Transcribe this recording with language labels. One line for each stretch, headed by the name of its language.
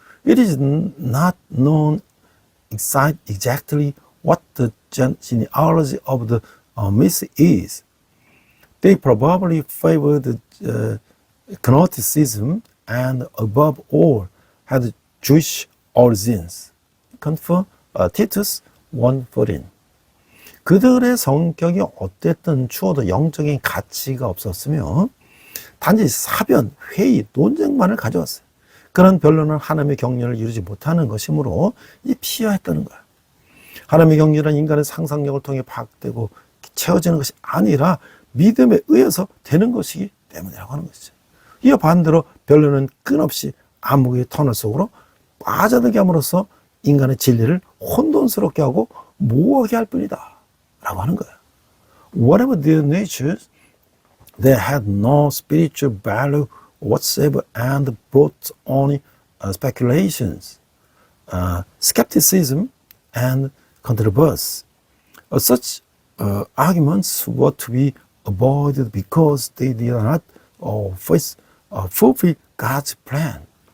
English: It is not known exactly what the genealogy of the myth is. They probably favored Gnosticism and above all had Jewish origins. Confer Titus 1:14.
Korean: 그들의 성격이 어땠든 추워도 영적인 가치가 없었으며 단지 사변, 회의, 논쟁만을 가져왔어요. 그런 변론은 하나님의 경륜을 이루지 못하는 것이므로 피하했다는 거야. 하나님의 경륜은 인간의 상상력을 통해 파악되고 채워지는 것이 아니라 믿음에 의해서 되는 것이기 때문이라고 하는 것이죠. 이와 반대로 변론은 끊없이 암흑의 터널 속으로 빠져들게 함으로써 인간의 진리를 혼돈스럽게 하고 모호하게 할 뿐이다 라고 하는 거예요.
English: Whatever their natures, they had no spiritual value whatsoever and brought only speculations, skepticism, and controversy. Such arguments were to be avoided because they did not fulfill God's plan.